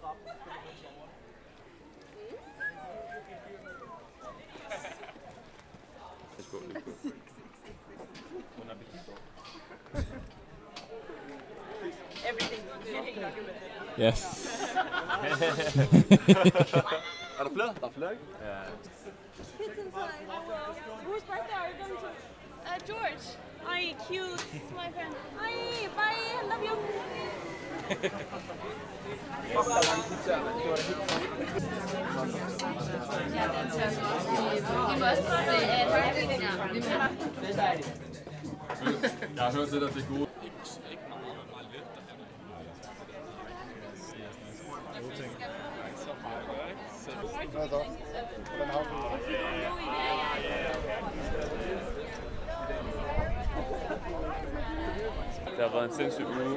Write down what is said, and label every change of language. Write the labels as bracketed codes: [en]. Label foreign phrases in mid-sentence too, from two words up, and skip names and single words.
[en] Everything. Yes. [da] Er der flere? Der er flere, ikke? Ja. [en] Kids inside. Oh well. Whose birthday are you going to? George. Aye, cute. It's my friend. Aye, bye. Love you. [da] Jeg har hørt det der, det er gode. Det har været en sindssyg uge.